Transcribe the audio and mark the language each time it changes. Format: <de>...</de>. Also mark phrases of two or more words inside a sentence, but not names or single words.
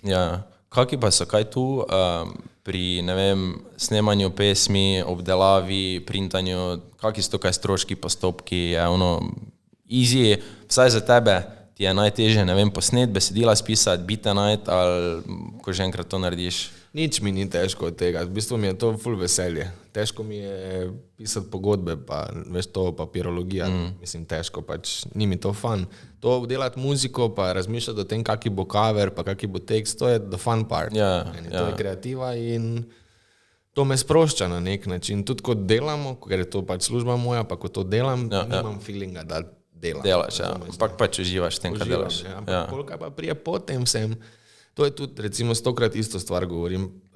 <sl>Ja, kaki pa so kaj tu pri, ne vem, snemanju pesmi, obdelavi, printanju, kaki so to kaj stroški, postopki, je ono easy, vsaj za tebe, ti je najtežje, ne vem, posnet, besedila spisati, beate najti, ali ko že enkrat to narediš? Nič mi ni težko od tega, v bistvu mi je to ful veselje. Težko mi je pisati pogodbe, pa veš to, papirologija, mislim težko, pač ni mi to fun. To delati muziko, pa razmišljati o tem, kaki bo cover, pa kaki bo tekst, to je</sl> <en>the fun part.</en> <sl>To je kreativa in to me sprošča na nek način. Tudi ko delamo, ker je to pač služba moja, pa ko to delam, nimam feelinga, da delaš, ampak pač uživaš tem, kaj delaš. Ampak koliko pa prije potem vsem, to je tudi recimo 100krat isto stvar govorim.</sl>